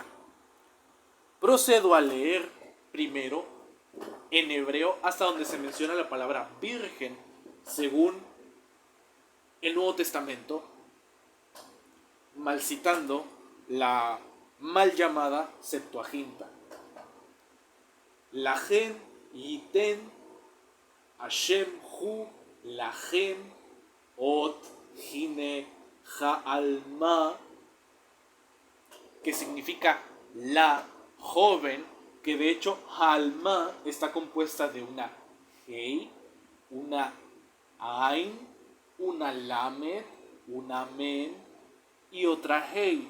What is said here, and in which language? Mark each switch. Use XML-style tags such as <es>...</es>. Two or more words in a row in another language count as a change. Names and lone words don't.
<es>Procedo a leer primero en hebreo hasta donde se menciona la palabra virgen según el Nuevo Testamento, mal citando la mal llamada Septuaginta.</es> <he>להם יתן השם הוא להם אות הנה העלמה,</he> <es>que significa la joven, que de hecho Halma está compuesta de una Hei, una Ain, una Lamed, una Men y otra Hei.</es>